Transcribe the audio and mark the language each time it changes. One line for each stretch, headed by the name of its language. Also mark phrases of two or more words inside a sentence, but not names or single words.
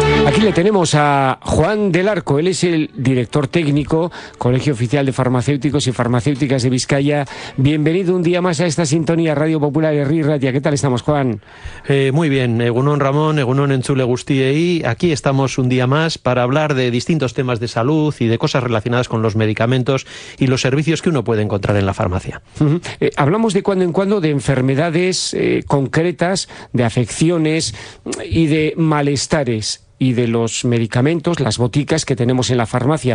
Spanish: Aquí le tenemos a Juan del Arco, él es el director técnico, Colegio Oficial de Farmacéuticos y Farmacéuticas de Vizcaya. Bienvenido un día más a esta sintonía Radio Popular Herri Ratia. ¿Qué tal estamos, Juan? Muy bien,
Basque: egunon Ramón, egunon entzule guztiei.
Spanish: Aquí estamos un día más para hablar de distintos temas de salud y de cosas relacionadas con los medicamentos y los servicios que uno puede encontrar en la farmacia. Hablamos de cuando en cuando de enfermedades concretas, de afecciones y de malestares, y de los medicamentos, las boticas que tenemos en la farmacia.